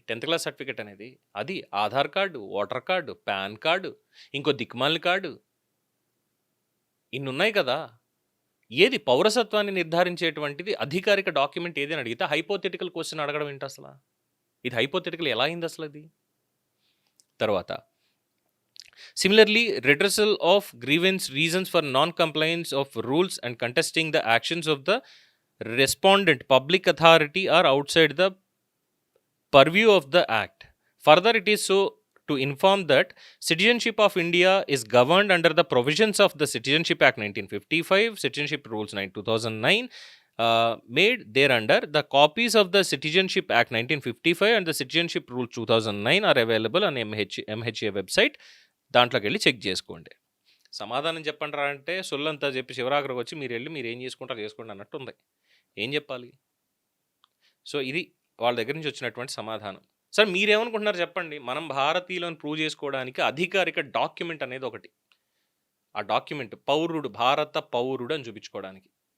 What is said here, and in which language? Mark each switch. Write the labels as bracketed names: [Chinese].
[Telugu] 10th class certificate అనేది, అది Aadhaar card, voter card, pan card, ఇంకో దిక్మాలి కార్డు, ఇన్ని ఉన్నాయి కదా. ఏది పౌరసత్వాన్ని నిర్ధారించేటువంటిది అధికారిక డాక్యుమెంట్ ఏది అని అడిగితే హైపోథెటికల్ క్వశ్చన్ అడగడం ఏంటి అసలు? ఇది హైపోథెటికల్ ఎలా అయింది అసలు అది? [English] తర్వాత similarly, redressal of grievance reasons for non-compliance of rules and contesting the actions of the respondent public authority are outside the purview of the Act. Further, it is so to inform that citizenship of India is governed under the provisions of the Citizenship Act 1955, Citizenship Rules 2009, made thereunder. The copies of the Citizenship Act 1955 and the Citizenship Rules 2009 are available on MHA website. [Telugu] దాంట్లోకి వెళ్ళి check చేసుకోండి. సమాధానం చెప్పండి రా అంటే సొల్లంతా చెప్పి శివరాగ్రకు వచ్చి మీరు వెళ్ళి మీరు ఏం చేసుకుంటారో చేసుకోండి అన్నట్టు ఉంది. ఏం చెప్పాలి? సో ఇది వాళ్ళ దగ్గర నుంచి వచ్చినటువంటి సమాధానం. సార్ మీరేమనుకుంటున్నారు చెప్పండి? మనం భారతీయులను ప్రూవ్ చేసుకోవడానికి అధికారిక డాక్యుమెంట్ అనేది ఒకటి, ఆ డాక్యుమెంట్ పౌరుడు, భారత పౌరుడు అని చూపించుకోవడానికి.